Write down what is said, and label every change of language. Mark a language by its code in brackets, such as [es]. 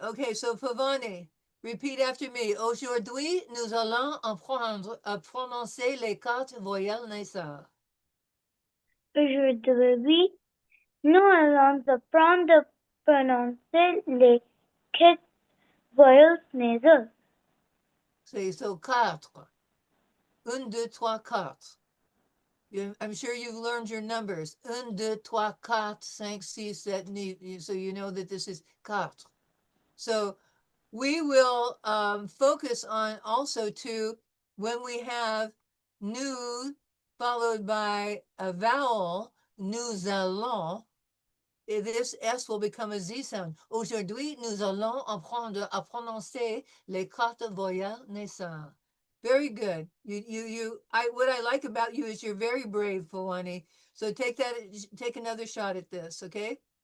[en] Okay, so Pavani, repeat after me. [fr] Aujourd'hui, nous allons apprendre à prononcer les quatre voyelles nasales. Aujourd'hui, nous allons apprendre à prononcer les quatre voyelles nasales. So quatre. Un, deux, trois, quatre. [en] I'm sure you've learned your numbers. [fr] Un, deux, trois, quatre, cinq, six, sept, [en] eight. So you know that this is quatre. So we will focus on also too when we have nous followed by a vowel, [fr] nous allons, [en] this S will become a Z sound. [fr] Aujourd'hui, nous allons apprendre à prononcer les quatre voyelles nasales. [en] Very good. What I like about you is you're very brave, Fawani. So take another shot at this, okay?